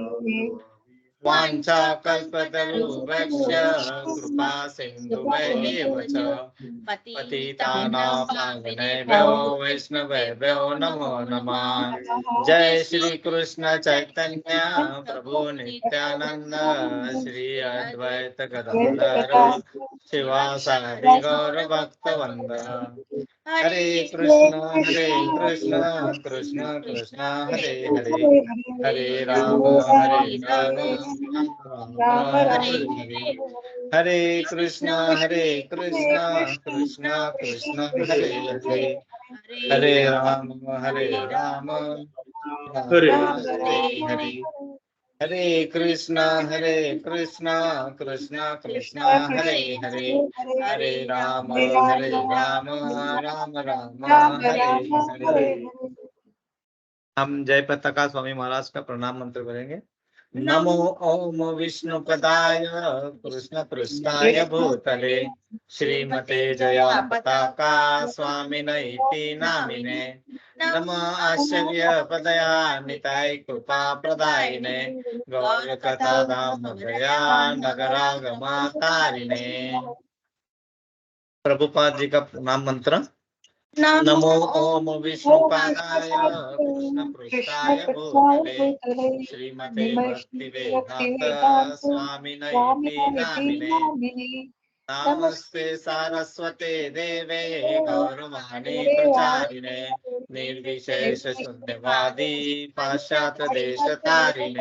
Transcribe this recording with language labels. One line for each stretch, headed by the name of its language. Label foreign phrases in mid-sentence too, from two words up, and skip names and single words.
Sanskrit: वाञ्छाकल्पतरुभ्यश्च कृपा सिन्धुभ्यैव च पतितानां पावनेभ्यो वैष्णवेभ्यो नमो नमः। जय श्री कृष्ण चैतन्य प्रभु नित्यानंद श्री अद्वैत गदाधर शिवासादि गौर भक्तवृंद। हरे कृष्ण कृष्ण कृष्ण हरे हरे, हरे राम राम हरे हरे। हरे कृष्ण कृष्ण कृष्ण हरे हरे, हरे राम राम हरे हरे। हरे कृष्ण कृष्ण कृष्ण हरे हरे, हरे राम राम राम हरे हरे।
Hindi: हम जय पताका स्वामी महाराज का प्रणाम मंत्र करेंगे।
Sanskrit: नमो ओम विष्णुपदाय कृष्ण पृष्ठाय भूतले श्रीमते जया पताका स्वामिनैति नामिने। नमो आश्चर्य पदया निताय कृपा प्रदायिने गौर कथा धाम जया नगरागमा तारिणे।
Hindi: प्रभुपाद जी का प्रणाम मंत्र।
Sanskrit: नमो ओम विष्णुपादाय कृष्ण पृष्ठाय भूतले श्रीमते भक्ति वेदांत स्वामिनैति नामिने। नमस्ते सारस्वते देवे गौरवाणी प्रचारिणे निर्विशेष शून्यवादी पाश्चात्य देश तारिणे।